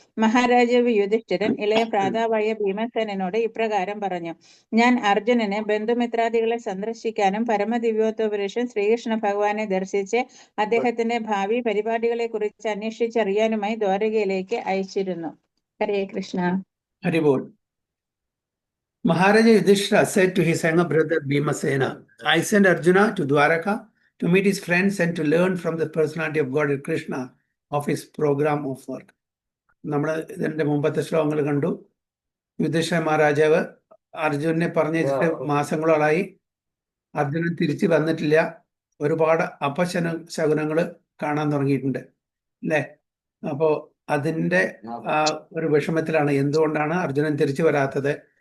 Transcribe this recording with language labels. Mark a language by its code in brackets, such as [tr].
[ml] മഹാരാജാവ് യുധിഷ്ഠിരൻ ഇളയ ഭ്രാതാവായ ഭീമസേനോട് ഇപ്രകാരം പറഞ്ഞു: ഞാൻ അർജുനനെ ബന്ധുമിത്രാദികളെ സന്ദർശിക്കാനും പരമദിവ്യോത്തപുരുഷൻ ശ്രീകൃഷ്ണ ഭഗവാനെ ദർശിച്ച് അദ്ദേഹത്തിന്റെ ഭാവി പരിപാടികളെ കുറിച്ച് അന്വേഷിച്ചറിയാനുമായി ദ്വാരകയിലേക്ക് അയച്ചിരുന്നു. [sa] ഹരേ Krishna. Haribol. [en] Maharaja Yudhishthira said to his younger brother Bhimasena, I sent Arjuna to Dwaraka to meet his friends and to learn from the personality of God Krishna of his program of work. [ml] നമ്മൾ ഇതിന്റെ മുമ്പത്തെ ശ്ലോകങ്ങൾ കണ്ടു. യുധിഷ്ഠിര മഹാരാജാവ് അർജുനെ പറഞ്ഞിട്ട് മാസങ്ങളോളായി അർജുനൻ തിരിച്ചു വന്നിട്ടില്ല. ഒരുപാട് അപശകുനങ്ങൾ കാണാൻ തുടങ്ങിയിട്ടുണ്ട് അല്ലേ? അപ്പോ അതിന്റെ ഒരു വിഷമത്തിലാണ്. എന്തുകൊണ്ടാണ് അർജുനൻ തിരിച്ചു വരാത്തത്?